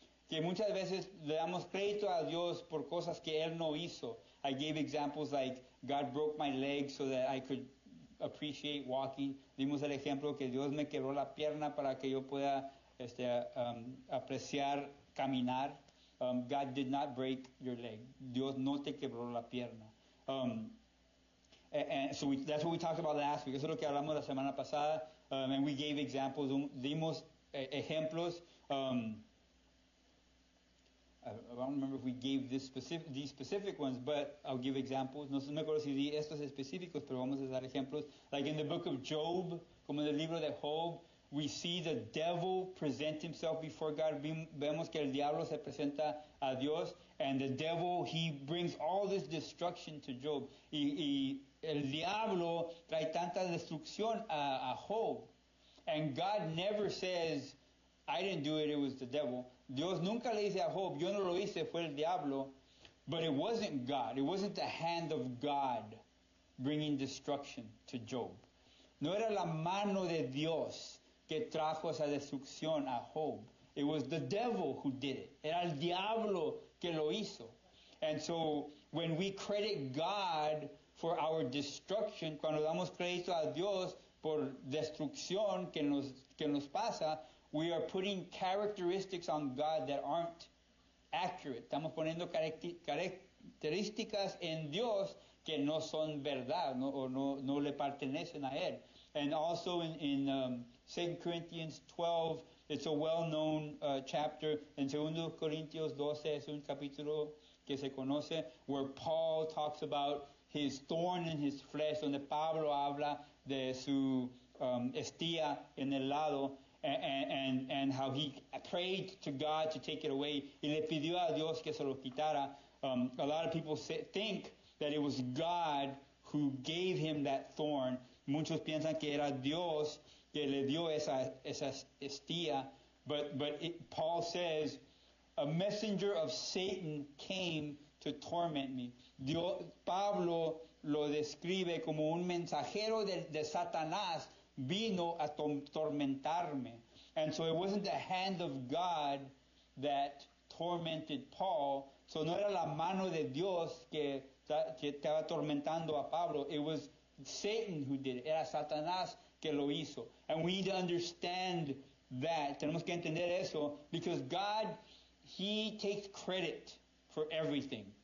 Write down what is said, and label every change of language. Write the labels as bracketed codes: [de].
[es] Que muchas veces le damos crédito a Dios por cosas que Él no hizo. [en] I gave examples like God broke my leg so that I could appreciate walking. [es] Dimos el ejemplo que Dios me quebró la pierna para que yo pueda apreciar caminar. [en] God did not break your leg. [es] Dios no te quebró la pierna. [en] And so that's what we talked about last week. [es] Eso es lo que hablamos la semana pasada. [en] And we gave examples. [es] Dimos ejemplos. [en] I don't remember if we gave these specific ones, but I'll give examples. [es] No me acuerdo si di estos específicos, pero vamos a dar ejemplos. [en] Like in the book of Job, [es] como en el libro de Job, [en] we see the devil present himself before God. [es] Vemos que el diablo se presenta a Dios, [en] and the devil, he brings all this destruction to Job. [es] Y el diablo trae tanta destrucción a Job. [en] And God never says, I didn't do it, it was the devil. [es] Dios nunca le dice a Job, yo no lo hice, fue el diablo. [en] But it wasn't God. It wasn't the hand of God bringing destruction to Job. [es] No era la mano de Dios que trajo esa destrucción a Job. [en] It was the devil who did it. [es] Era el diablo que lo hizo. [en] And so when we credit God for our destruction, [es] cuando damos crédito a Dios por destrucción que nos pasa, [en] we are putting characteristics on God that aren't accurate. [es] Estamos poniendo características en Dios que no son verdad, no le pertenecen a Él. [en] And also in 2 Corinthians 12, it's a well-known chapter. [es] En 2 Corintios 12 es un capítulo que se conoce, [en] where Paul talks about his thorn in his flesh, [es] donde Pablo habla de su estía en el lado, [en] and how he prayed to God to take it away, [es] y le pidió a Dios que se lo quitara. [en] A lot of people think that it was God who gave him that thorn. [es] Muchos piensan que era Dios que le dio esa estía, [en] but Paul says, a messenger of Satan came to torment me. [es] Pablo lo describe como un mensajero de Satanás vino a tormentarme. [en] And so it wasn't the hand of God that tormented Paul. [es] So no era la mano de Dios que estaba atormentando a Pablo. [en] It was Satan who did it. [es] Era Satanás que lo hizo. [en] And we need to understand that. [es] Tenemos que entender eso, [en] because God, He takes credit for everything.